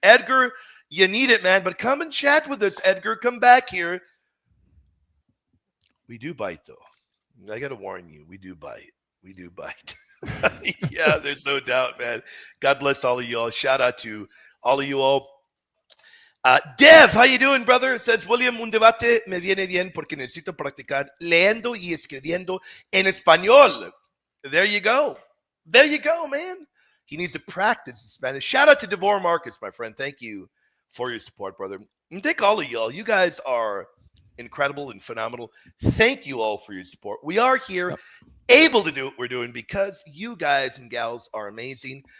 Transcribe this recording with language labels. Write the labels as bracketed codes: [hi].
[en] Edgar, you need it, man, but come and chat with us, Edgar. Come back here. We do bite, though. I got to warn you, we do bite. We do bite. Yeah, there's no doubt, man. God bless all of you all. Shout out to all of you all. Dev, how you doing, brother? [es] Says William, un debate me viene bien porque necesito practicar leyendo y escribiendo en español. [en] There you go. There you go, man. He needs to practice Spanish. Shout out to Devor Marcus, my friend. Thank you for your support, brother. And thank all of y'all. You guys are incredible and phenomenal. Thank you all for your support. We are here able to do what we're doing because you guys and gals are amazing.